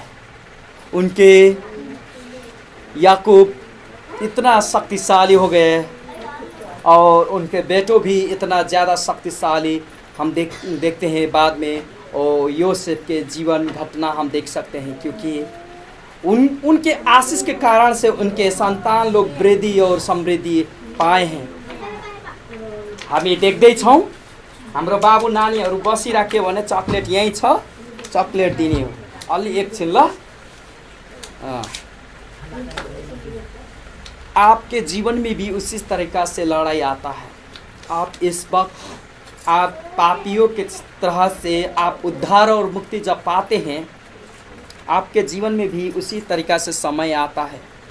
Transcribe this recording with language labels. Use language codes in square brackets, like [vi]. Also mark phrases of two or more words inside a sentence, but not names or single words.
[hi] उनके याकूब इतना शक्तिशाली हो गए और उनके बेटों भी इतना ज़्यादा शक्तिशाली। हम देखते हैं बाद में और योसेफ के जीवन घटना हम देख सकते हैं, क्योंकि उनके आशीष के कारण से उनके संतान लोग वृद्धि और समृद्धि पाए हैं। [ne] हामी देख्दैछौँ हाम्रो बाबु नानीहरू बसिराख्यो भने चकलेट यहीँ छ, चकलेट दिने हो। अलि एकछिन ल। [hi] आपके जीवन में भी उसी तरीका से लड़ाई आता है। आप इस वक्त आप पापियों के तरह से आप उद्धार और मुक्ति जब पाते हैं, आपके जीवन में भी उसी तरीका से समय आता है।